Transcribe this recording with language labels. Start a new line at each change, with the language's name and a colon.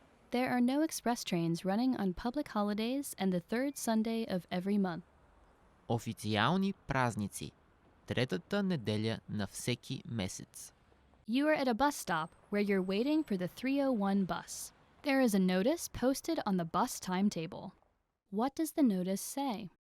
English: There are no express trains running on public holidays and the 3rd Sunday of every month.
Bulgarian: Официални празници. Третата неделя на всеки месец.
English: You are at a bus stop where you're waiting for the 301 bus. There is a notice posted on the bus timetable. What does the notice say?